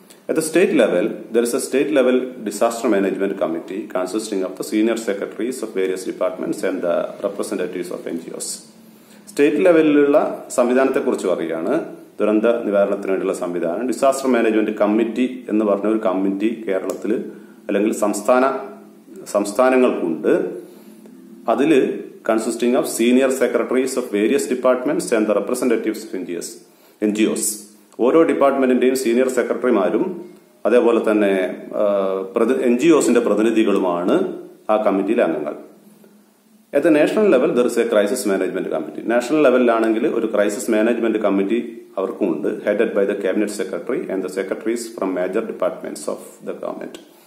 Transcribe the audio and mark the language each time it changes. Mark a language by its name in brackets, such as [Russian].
[English] At the state level, there is a state level disaster management committee consisting of the senior secretaries of various departments and the representatives of NGOs. [Malayalam] State ലെവലിലുള്ള സംവിധാനത്തെക്കുറിച്ച് പറയുകയാണ്. ദുരന്ത നിവാരണത്തിന് വേണ്ടിയുള്ള സംവിധാനം. Disaster management committee എന്ന് പറഞ്ഞ ഒരു committee കേരളത്തിൽ അല്ലെങ്കിൽ സംസ്ഥാനങ്ങൾക്കുണ്ട്. [English] അതിൽ consisting of senior secretaries of various departments and the representatives of NGOs. [Malayalam] ഓരോ ഡിപ്പാർട്ട്മെന്റിന്റെയും സീനിയർ സെക്രട്ടറിമാരും അതേപോലെ തന്നെ NGOസിന്റെ പ്രതിനിധികളുമാണ് ആ കമ്മിറ്റിയിലെ അംഗങ്ങൾ. [English] At the national level, there is a crisis management committee. [Malayalam] National ലെവലിലാണെങ്കിൽ ഒരു ക്രൈസിസ് മാനേജ്മെന്റ് കമ്മിറ്റി അവർക്കുണ്ട്, [English] Headed by the cabinet secretary and the secretaries from major departments of the government.